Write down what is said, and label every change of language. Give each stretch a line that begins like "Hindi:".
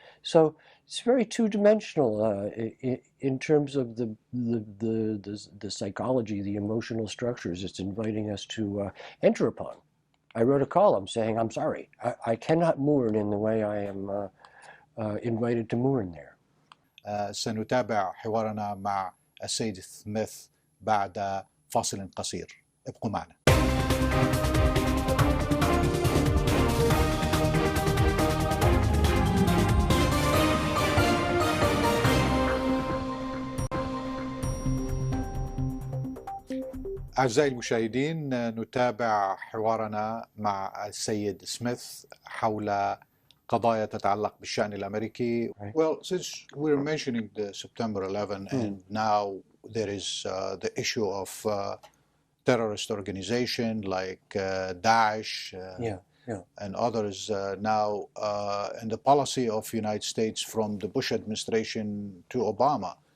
English: So it's very two-dimensional in terms of the psychology, the emotional structures it's inviting us to enter upon. I wrote a column saying, I'm sorry, I cannot mourn in the way I am invited to mourn there.
Arabic: سنتابع حوارنا مع السيد سميث بعد فاصل قصير. ابقوا معنا. أعزائي المشاهدين، نتابع حوارنا مع السيد سميث حول قضايا تتعلق بالشأن الأمريكي.
English: Well, since we're mentioning the September 11 and now there is the issue of terrorist organization like Daesh and others now and the policy of United States from the Bush administration to Obama.